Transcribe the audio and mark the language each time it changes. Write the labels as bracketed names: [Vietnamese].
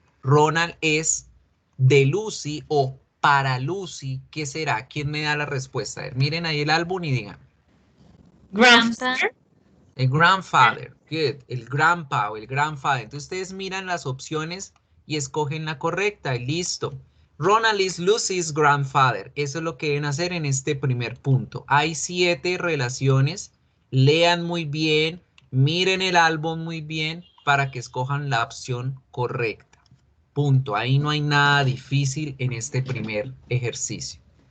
[Spanish] Ronald es de Lucy o para Lucy. ¿Qué será? ¿Quién me da la respuesta? A ver, miren ahí el álbum y digan. [English] Grandfather. [Spanish] El grandfather. [English] Good. [Spanish] El grandpa o el grandfather. Entonces ustedes miran las opciones y escogen la correcta y listo. [English] Ronald is Lucy's grandfather. [Spanish] Eso es lo que deben hacer en este primer punto. Hay 7 relaciones. Lean muy bien. Miren el álbum muy bien para que escojan la opción correcta. Punto. Ahí no hay nada difícil en este primer ejercicio.